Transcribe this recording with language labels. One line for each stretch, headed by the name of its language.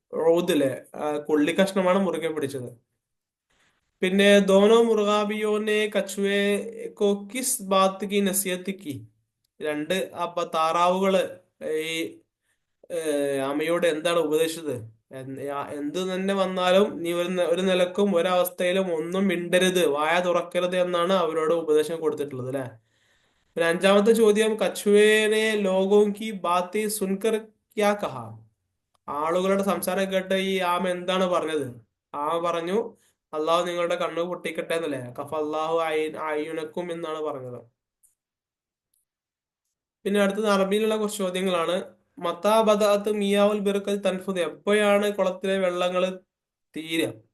Malayalam: റോദിലെ കൊള്ളി കഷ്ണമാണ് മുറുകെ പിടിച്ചത്. പിന്നെ
Hindi: ദോനോ മുർഗാബിയോനെ കച്ചുവെ കോ കിസ് ബാത്ത് കി നസിയത്ത് കി.
Malayalam: രണ്ട് അപ്പൊ താറാവുകള് ഈ ആമയോട് എന്താണ് ഉപദേശിച്ചത്? എന്ത് തന്നെ വന്നാലും നീ ഒരു നിലക്കും ഒരവസ്ഥയിലും ഒന്നും മിണ്ടരുത്, വായ തുറക്കരുത് എന്നാണ് അവരോട് ഉപദേശം കൊടുത്തിട്ടുള്ളത് അല്ലെ. പിന്നെ അഞ്ചാമത്തെ ചോദ്യം,
Hindi: കछुए ने लोगों की बातें सुनकर क्या कहा?
Malayalam: ആളുകളുടെ സംസാരം കേട്ട് ഈ ആമ എന്താണ് പറഞ്ഞത്? ആമ പറഞ്ഞു, അള്ളാഹു നിങ്ങളുടെ കണ്ണു പൊട്ടിക്കട്ടെ എന്നല്ലേ,
Arabic: കഫ അള്ളാഹു അയ്യുനക്കും
Malayalam: എന്നാണ് പറഞ്ഞത്. പിന്നെ അടുത്തത് അറബിയിലുള്ള കുറച്ച് ചോദ്യങ്ങളാണ്.
Arabic: മത്താ ബദഅത്ത് മിയാവുൽ ബിർക്കത്ത് തൻഫുദ്,
Malayalam: എപ്പോഴാണ് കുളത്തിലെ വെള്ളങ്ങൾ തീരുക?